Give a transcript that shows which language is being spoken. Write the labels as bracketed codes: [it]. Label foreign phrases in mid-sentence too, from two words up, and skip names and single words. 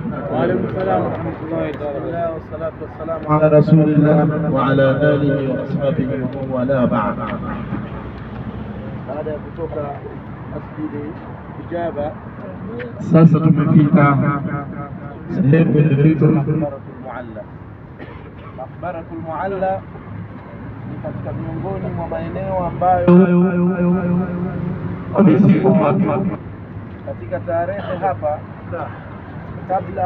[ar] وعليكم السلام ورحمة الله وبركاته. والصلاة والسلام على رسول الله وعلى آله وأصحابه ومن والاه بعد. [sw] baada ya kutoka masjidi Ijaba, Sasa tumefika sehemu inayoitwa Maqbaratul Mualla. Maqbaratul Mualla ni katika miongoni mwa maeneo ambayo katika tarehe hapa kabla